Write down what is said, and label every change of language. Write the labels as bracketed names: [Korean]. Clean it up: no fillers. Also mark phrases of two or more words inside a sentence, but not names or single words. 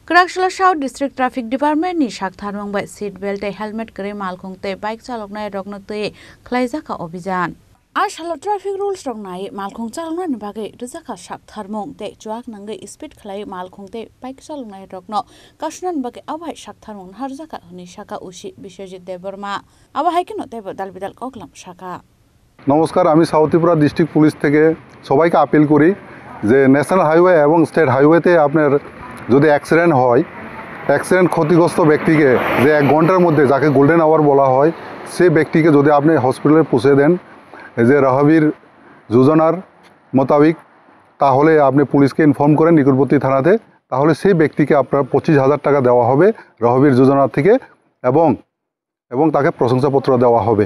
[Kok Borok] Karakshila South District Traffic Department ni Shakthar Mumbai [English] seat belt helmet [Kok Borok] kare malkhungte bike chaloknai roknate khlaijaka obhijan. Ashalo [English] traffic rules [Kok Borok] rognai malkhung chalokna ni bagai rujaka Shakthar mungte chuak nangai speed khlai malkhungte bike chaloknai rokno kashnan bagai abai Shakthar mung harjaka huni shaka ushi Biswajit Deborma abai kino tebo dalbidal koklam shaka. [Bangla] নমস্কার, আমি সাউথ ত্রিপুরা ডিস্ট্রিক্ট পুলিশ থেকে সবাইকে আপিল করি যে [English] national highway [Bangla] এবং [English] state highway [Bangla] আপনার যদি অ্যাক্সিডেন্ট হয়, অ্যাক্সিডেন্ট ক্ষতিগ্রস্ত ব্যক্তিকে যে 1 ঘন্টার মধ্যে যাকে [English] golden hour [Bangla] বলা হয় সেই ব্যক্তিকে যদি আপনি হসপিটালে পৌঁছে দেন যে রাহবীর যোজনার মোতাবেক, তাহলে আপনি পুলিশকে ইনফর্ম করেন নিকটবর্তী থানাতে, তাহলে সেই ব্যক্তিকে আপনার 25,000 টাকা দেওয়া হবে রাহবীর যোজনা থেকে এবং তাকে প্রশংসাপত্র দেওয়া হবে।